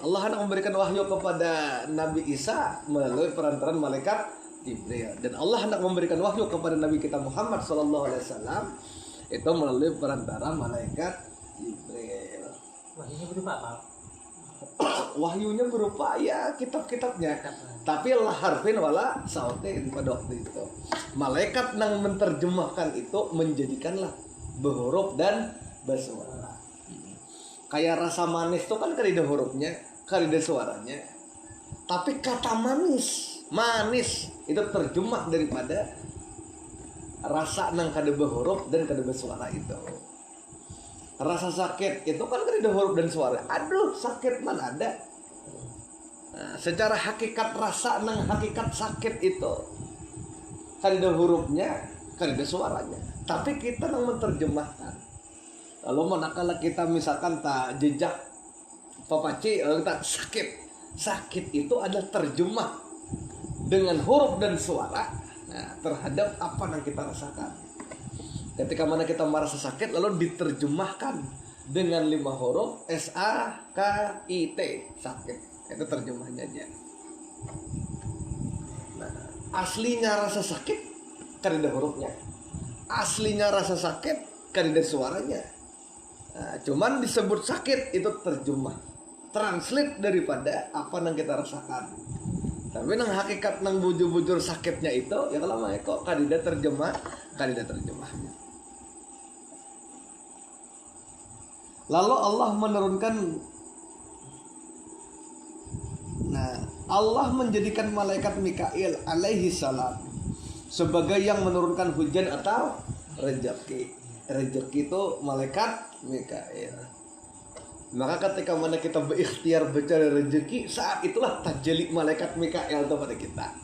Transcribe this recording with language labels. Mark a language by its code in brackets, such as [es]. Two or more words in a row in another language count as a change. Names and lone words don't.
[id] Allah hendak memberikan wahyu kepada Nabi Isa melalui perantaran malaikat Jibril. Dan Allah hendak memberikan wahyu kepada Nabi kita Muhammad SAW itu melalui perantara malaikat Jibril. Wahyunya berupa apa? Wahyunya berupa ya kitab-kitabnya, tapi [ar] la harfin wala sautin [id] pada waktu itu. Malaikat yang menerjemahkan itu menjadikanlah berhuruf dan bersuara. Kayak rasa manis itu kan kada hurufnya, kada suaranya. Tapi kata manis itu terjemah daripada rasa nang kada berhuruf dan kada bersuara itu. Rasa sakit itu kan kada huruf dan suara. Aduh, sakit mana ada. Nah, secara hakikat rasa nang hakikat sakit itu kada hurufnya, kada suaranya. Tapi kita nang menerjemahkan. Lalu manakala kita misalkan tak jejak papaci, lalu kita sakit itu adalah terjemah dengan huruf dan suara, nah, terhadap apa yang kita rasakan. Ketika mana kita merasa sakit lalu diterjemahkan dengan 5 huruf SAKIT, sakit. Itu terjemahnya aja. Nah, aslinya rasa sakit kan ada hurufnya. Aslinya rasa sakit kan ada suaranya. Nah, cuman disebut sakit itu terjemah, translate daripada apa yang kita rasakan. Tapi nang hakikat nang bujur-bujur sakitnya itu ya kalau mah kok kadida terjemahnya. Lalu Allah menurunkan, Allah menjadikan malaikat Mikail alaihi salam sebagai yang menurunkan hujan atau rezeki. Rezeki itu malaikat Mikail. Maka ketika mana kita berikhtiar mencari rezeki, saat itulah tajalli malaikat Mikail kepada kita.